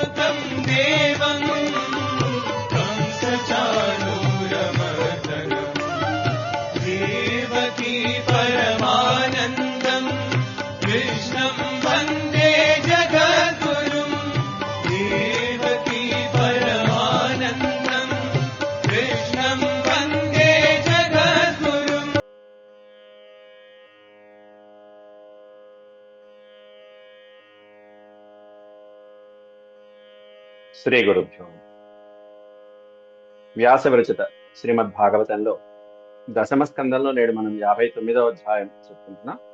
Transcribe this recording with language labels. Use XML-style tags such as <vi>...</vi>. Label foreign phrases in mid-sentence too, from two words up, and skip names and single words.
<sa>देवं कंसचाणूरमर्दनम् देवकी परमानन्दम् कृष्णं वन्दे जगद्गुरुम् देवकी परमानन्दम् कृष्णं वन्दे जगद्गुरुम्. శ్రీ గురుభ్యో.</sa> <te>వ్యాస విరచిత శ్రీమద్ భాగవతంలో దశమ స్కందంలో నేడు మనం 59వ అధ్యాయం చెప్పుకుంటున్నాం.</te>